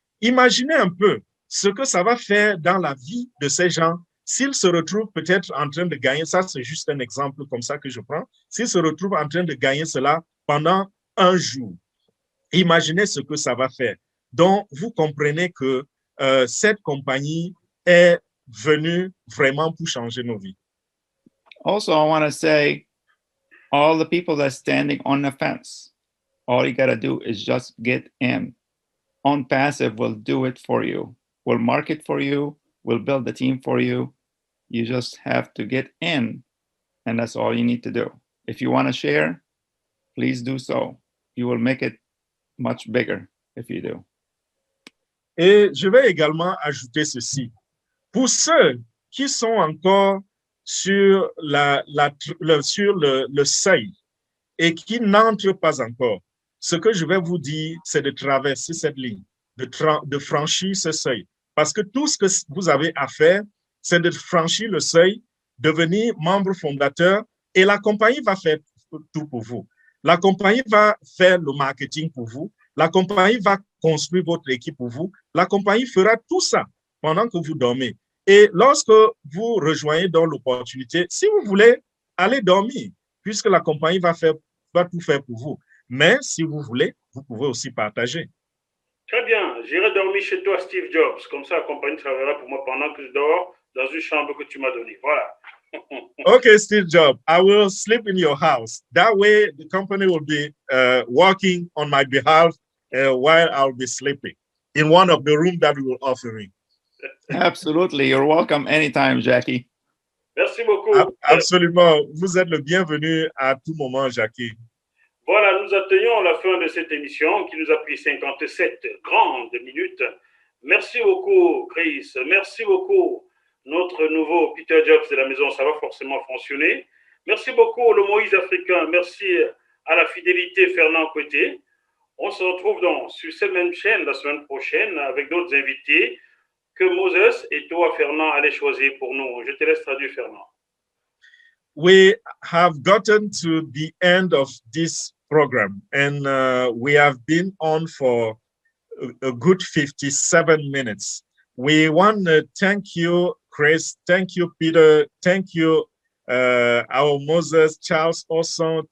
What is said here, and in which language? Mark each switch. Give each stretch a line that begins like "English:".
French: Imaginez un peu ce que ça va faire dans la vie de ces gens s'ils se retrouvent peut-être en train de gagner, ça c'est juste un exemple comme ça que je prends, s'ils se retrouvent en train de gagner cela pendant un jour. Imaginez ce que ça va faire. Donc, vous comprenez que cette compagnie est venue vraiment pour changer nos vies.
English: Also, I want to say, all the people that's standing on the fence, all you got to do is just get in. OnPassive will do it for you. We'll market for you. We'll build the team for you. You just have to get in, and that's all you need to do. If you want to share, please do so. You will make it much bigger if you do.
French: Et je vais également ajouter ceci. Pour ceux qui sont encore sur le seuil et qui n'entrent pas encore, ce que je vais vous dire, c'est de traverser cette ligne, de franchir ce seuil. Parce que tout ce que vous avez à faire, c'est de franchir le seuil, devenir membre fondateur et la compagnie va faire tout pour vous. La compagnie va faire le marketing pour vous. La compagnie va construire votre équipe pour vous. La compagnie fera tout ça pendant que vous dormez. Et lorsque vous rejoignez dans l'opportunité, si vous voulez, allez dormir, puisque la compagnie va tout faire pour vous. Mais si vous voulez, vous pouvez aussi partager. Très bien. J'irai dormir chez toi, Steve Jobs. Comme ça, la compagnie travaillera pour moi pendant que je dors dans une chambre que tu m'as donnée. Voilà.
English: Okay, Steve Jobs, I will sleep in your house. That way, the company will be working on my behalf while I'll be sleeping in one of the rooms that we will offer me. Absolutely. You're welcome anytime, Jackie.
French: Merci beaucoup. Absolument. Vous êtes le bienvenu à tout moment, Jackie. Voilà, nous atteignons la fin de cette émission qui nous a pris 57 grandes minutes. Merci beaucoup, Chris. Merci beaucoup, notre nouveau Peter Jobs de la maison. Ça va forcément fonctionner. Merci beaucoup, le Moïse africain. Merci à la fidélité, Fernand Coueté. On se retrouve donc sur cette même chaîne la semaine prochaine avec d'autres invités que Moses et toi, Fernand, allez choisir pour nous. Je te laisse traduire, Fernand.
English: We have gotten to the end of this program and we have been on for a good 57 minutes. We want to thank you, Chris. Thank you, Peter. Thank you, our Moses, Charles also.